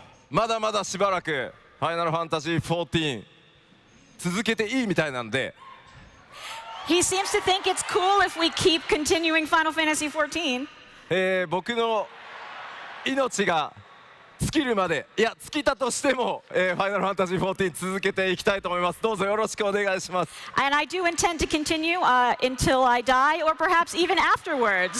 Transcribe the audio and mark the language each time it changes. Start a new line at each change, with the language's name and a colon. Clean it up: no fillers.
Japanese: まだまだしばらくファイナルファンタジー14続けていいみたいなんで。
English: He seems to think it's cool if we keep continuing Final Fantasy XIV.
Japanese: 僕の命が尽きるまで、いや尽きたとしても、ファイナルファンタジー14続けていきたいと思います。どうぞよろしくお願いします。
English: And I do intend to continue until I die or perhaps even afterwards.